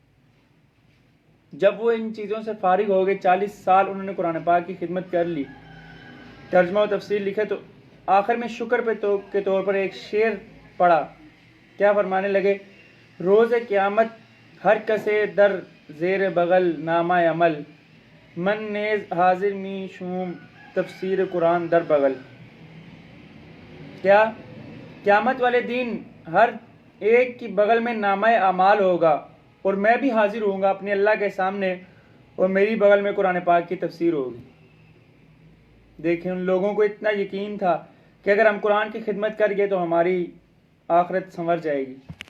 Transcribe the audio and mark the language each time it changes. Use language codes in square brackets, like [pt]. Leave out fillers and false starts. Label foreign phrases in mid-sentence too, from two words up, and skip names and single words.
[ur] جب وہ ان چیزوں سے فارغ ہو گئے، 40 سال انہوں نے قرآن پاک کی خدمت کر لی، ترجمہ و تفسیر لکھے، تو آخر میں شکر کے طور پر ایک شعر پڑھا. کیا فرمانے لگے؟ [fa] روز قیامت ہر کسے در زیر بغل نامہ عمل، من نیز حاضر می شوم تفسیر قرآن در بغل. [ur] کیا قیامت والے دن ہر ایک کی بغل میں نامہ اعمال ہوگا اور میں بھی حاضر ہوں گا اپنے اللہ کے سامنے اور میری بغل میں قرآن پاک کی تفسیر ہوگی. دیکھیں ان لوگوں کو اتنا یقین تھا کہ اگر ہم قرآن کی خدمت کر گئے تو ہماری آخرت سنور جائے گی.